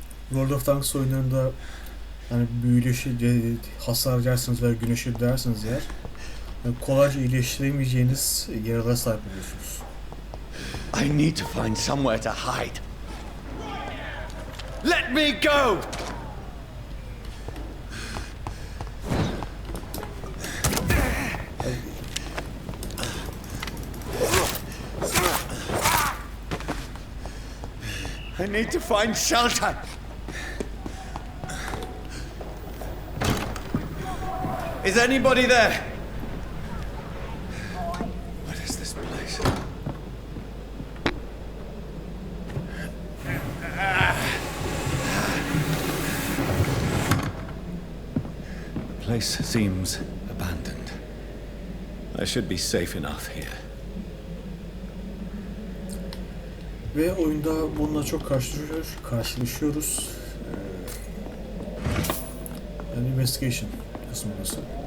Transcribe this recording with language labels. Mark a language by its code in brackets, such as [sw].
[tr] World of Tanks oyunlarında hani büyüleşi hasar yersiniz veya güneşe dersiniz eğer yani kolayca iyileştiremeyeceğiniz yaralara sahip oluyorsunuz. [en] I need to find somewhere to hide. Let me go! I need to find shelter. Is anybody there? What is this place? place seems abandoned. I should be safe enough here. [tr] Ve oyunda bununla çok karşılaşıyoruz. Yani investigation kısmı burası.